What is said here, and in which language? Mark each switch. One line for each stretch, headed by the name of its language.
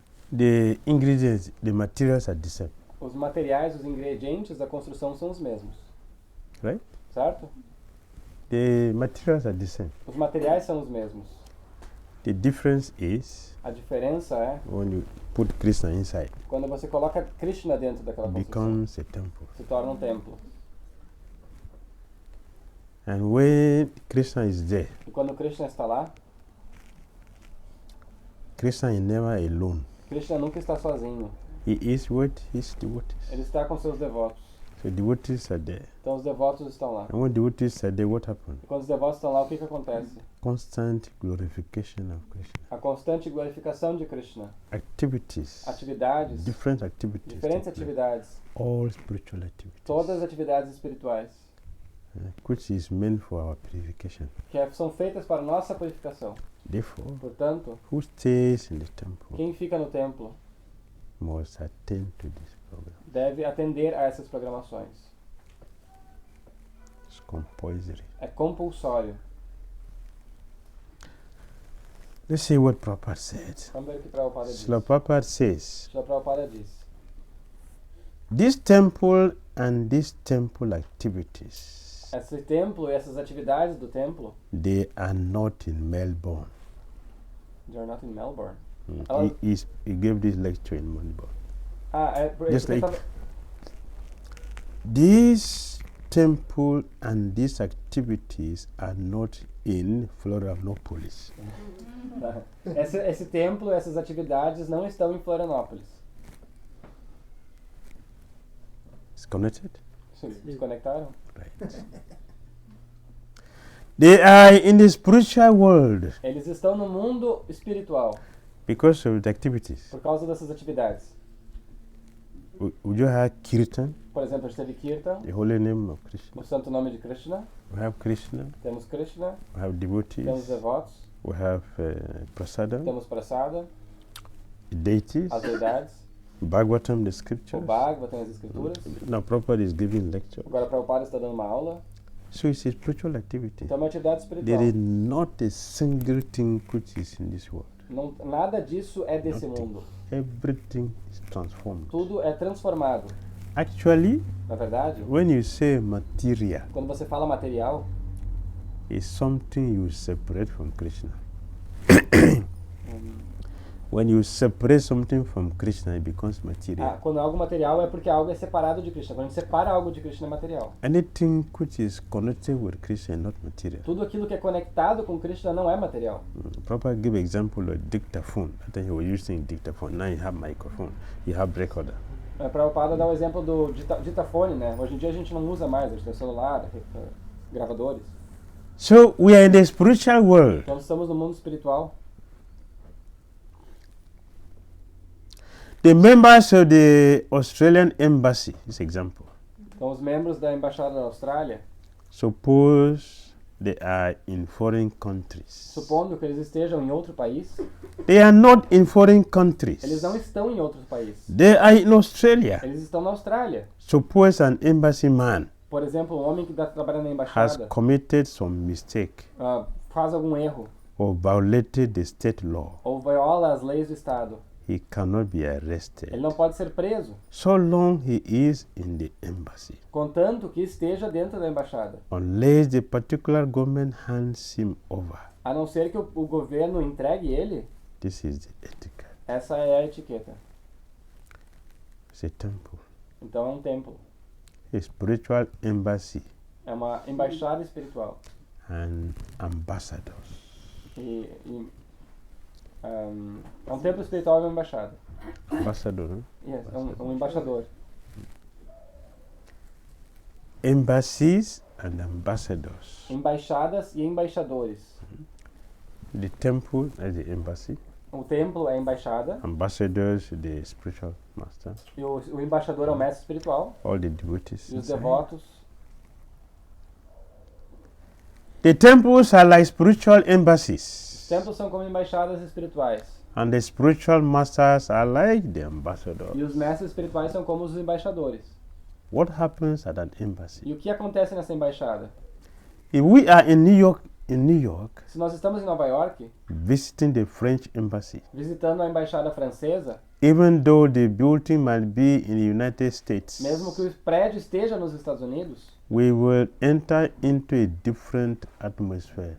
English: The ingredients, the materials are the same.
Portuguese: Os materiais, os ingredientes da construção são os mesmos.
English: Right?
Portuguese: Certo?
English: The materials are the same.
Portuguese: Os materiais são os mesmos.
English: The difference is
Portuguese: A diferença é
English: when you put Krishna inside,
Portuguese: quando você coloca Krishna dentro daquela
English: it
Portuguese: construção.
English: becomes a temple.
Portuguese: Se torna um templo.
English: And when Krishna is there,
Portuguese: E quando Krishna está lá,
English: Krishna is never alone.
Portuguese: Krishna nunca está sozinho.
English: He is with his devotees.
Portuguese: Ele está com seus devotos.
English: So devotees are there.
Portuguese: Então os devotos estão lá.
English: And when devotees are there, what happens?
Portuguese: E quando os devotos estão lá, o que acontece?
English: constant glorification of Krishna.
Portuguese: A constante glorificação de Krishna.
English: Activities.
Portuguese: Atividades.
English: Different activities.
Portuguese: Diferentes atividades.
English: All spiritual activities.
Portuguese: Todas as atividades espirituais.
English: Which is meant for our purification.
Portuguese: São feitas para nossa purificação.
English: Therefore,
Portuguese: Portanto,
English: who stays in the temple
Portuguese: quem fica no templo
English: must attend to this program.
Portuguese: deve atender a essas programações.
English: It's compulsory.
Portuguese: É compulsório.
English: Let's see what Prabhupada said.
Portuguese: Vamos ver o que Prabhupada diz.
English: Srila Prabhupada says,
Portuguese: Srila Prabhupada diz:
English: this temple and these temple activities,
Portuguese: esse templo e essas atividades do templo,
English: they are not in Melbourne. they are not in Melbourne. He gave this lecture in Melbourne. Just
Portuguese: ele
English: like this temple and these activities are not in Florianópolis.
Portuguese: esse templo e essas atividades não estão em Florianópolis.
English: It's connected?
Portuguese: Se conectaram?
English: Right. They are in the spiritual world
Portuguese: Eles estão no mundo espiritual
English: because of the activities.
Portuguese: por causa dessas atividades.
English: Would you have Kirtan,
Portuguese: Por exemplo, a gente teve Kirtan,
English: the holy name of Krishna?
Portuguese: o santo nome de Krishna.
English: We have Krishna,
Portuguese: Temos Krishna,
English: we have
Portuguese: temos
English: devotees,
Portuguese: devotos,
English: we have prasadam,
Portuguese: temos Prasada,
English: deities,
Portuguese: as deidades,
English: Bhagavatam, the
Portuguese: o
English: scriptures.
Portuguese: Bhagavad, tem as escrituras.
English: Now Prabhupada is giving lecture.
Portuguese: Agora Prabhupada está dando uma aula.
English: So it's a spiritual activity.
Portuguese: Então é uma atividade espiritual.
English: There is not a single thing which is in this world.
Portuguese: Não, nada disso é desse
English: Nothing.
Portuguese: mundo.
English: Everything is transformed.
Portuguese: Tudo é transformado.
English: Actually,
Portuguese: Na verdade,
English: when you say material,
Portuguese: quando você fala material,
English: it's something you separate from Krishna. When you separate something from Krishna, it becomes material.
Portuguese: quando algo material é porque algo é separado de Krishna. Quando a gente separa algo de Krishna é material.
English: Anything which is connected with Krishna is not material.
Portuguese: Tudo aquilo que é conectado com Krishna não é material.
English: Prabhupada give example of dictaphone. I think he was using dictaphone. Now you have microphone. You have recorder.
Portuguese: Prabhupada dá o exemplo do ditafone, né? Hoje em dia a gente não usa mais, a gente tem celular, gravadores.
English: So we are in the spiritual world.
Portuguese: Então estamos no mundo espiritual.
English: The members of the Australian embassy, this example,
Portuguese: Então os membros da Embaixada da Austrália,
English: suppose they are in foreign countries.
Portuguese: supondo que eles estejam em outro país,
English: They are not in foreign countries.
Portuguese: eles não estão em outros países.
English: They are in Australia.
Portuguese: Eles estão na Austrália.
English: Suppose an embassy man
Portuguese: Por exemplo, um homem que está trabalhando na
English: has
Portuguese: embaixada
English: committed some mistake
Portuguese: faz algum erro
English: or violated the state law.
Portuguese: ou viola as leis do Estado.
English: He cannot be
Portuguese: Ele
English: arrested
Portuguese: não pode ser preso,
English: so long he is in the embassy,
Portuguese: contanto que esteja dentro da embaixada.
English: unless the particular government hands him over.
Portuguese: A não ser que o governo entregue ele,
English: This is the etiquette.
Portuguese: essa é a etiqueta.
English: It's a temple.
Portuguese: Então é um templo.
English: A spiritual embassy
Portuguese: É uma embaixada espiritual.
English: and ambassadors.
Portuguese: É um templo espiritual e uma embaixada.
English: Ambassador, huh?
Portuguese: Yes, é um embaixador.
English: Embassies and ambassadors.
Portuguese: Embaixadas e embaixadores.
English: The temple is the embassy.
Portuguese: O templo é a embaixada
English: Ambassadors, the spiritual master.
Portuguese: e o embaixador é o mestre espiritual
English: All the devotees.
Portuguese: e os
English: inside.
Portuguese: devotos.
English: The temples are like spiritual
Portuguese: Os
English: embassies.
Portuguese: templos são como embaixadas espirituais
English: And the spiritual masters are like the ambassadors.
Portuguese: e os mestres espirituais são como os embaixadores.
English: What happens at an embassy?
Portuguese: E o que acontece nessa embaixada?
English: If we are in New York,
Portuguese: Se nós estamos em Nova York,
English: visiting the French embassy,
Portuguese: visitando a embaixada francesa,
English: even though the building might be in the United States,
Portuguese: mesmo que o prédio esteja nos Estados Unidos,
English: we will enter into a different atmosphere.